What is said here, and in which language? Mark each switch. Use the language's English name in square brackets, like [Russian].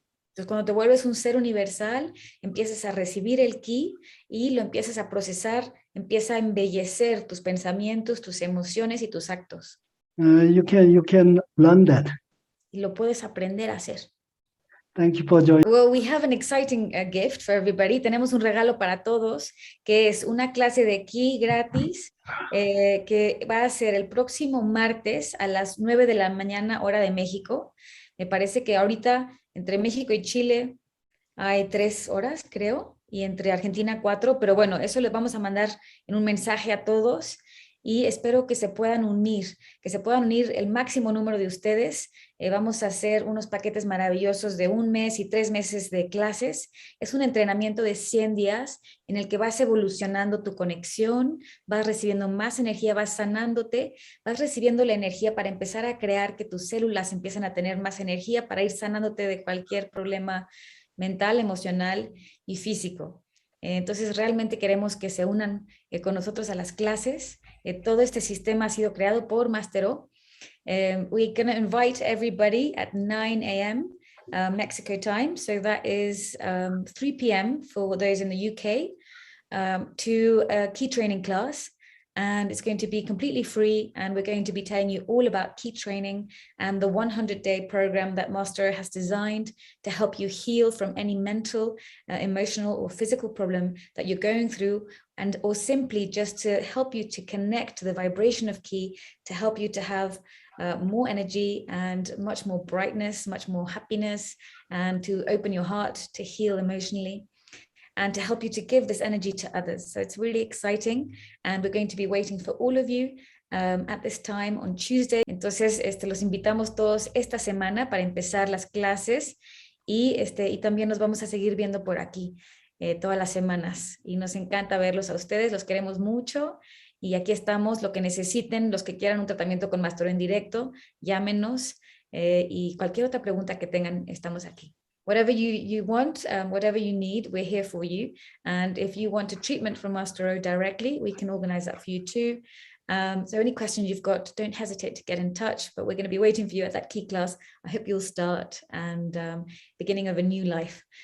[Spanish] Entonces, cuando te vuelves un ser universal, empiezas a recibir el Ki y lo empiezas a procesar, empieza a embellecer tus pensamientos, tus emociones y tus actos. [English] You can learn that. [Spanish] y lo puedes aprender a hacer. [English] Thank you for joining. Well, we have an exciting gift for everybody. [Spanish] Tenemos un regalo para todos, que es una clase de ki gratis, que va a ser el próximo martes a las 9 de la mañana, hora de México. Me parece que ahorita entre México y Chile hay 3 horas, creo, y entre Argentina 4, pero bueno, eso les vamos a mandar en un mensaje a todos y espero que se puedan unir el máximo número de ustedes. Vamos a hacer unos paquetes maravillosos de 1 mes y 3 meses de clases. Es un entrenamiento de 100 días en el que vas evolucionando tu conexión, vas recibiendo más energía, vas sanándote, vas recibiendo la energía para empezar a crear que tus células empiecen a tener más energía para ir sanándote de cualquier problema mental, emocional y físico. Entonces realmente queremos que se unan con nosotros a las clases. Todo este sistema ha sido creado por Master O. [English] We're going to invite everybody at 9 a.m. Mexico time, so that is 3 p.m. for those in the UK, to a key training class. And it's going to be completely free, and we're going to be telling you all about key training and the 100-day program that Master has designed to help you heal from any mental, emotional or physical problem that you're going through, and or simply just to help you to connect to the vibration of key, to help you to have more energy and much more brightness, much more happiness, and to open your heart to heal emotionally, and to help you to give this energy to others. So it's really exciting, and we're going to be waiting for all of you at this time on Tuesday. [Spanish] Entonces, los invitamos todos esta semana para empezar las clases y también nos vamos a seguir viendo por aquí todas las semanas, y nos encanta verlos a ustedes, los queremos mucho y aquí estamos, lo que necesiten, los que quieran un tratamiento con Master en directo, llámenos y cualquier otra pregunta que tengan, estamos aquí. [English] Whatever you want, whatever you need, we're here for you. And if you want a treatment from Master O directly, we can organize that for you too. So any questions you've got, don't hesitate to get in touch, but we're going to be waiting for you at that key class. I hope you'll start and beginning of a new life.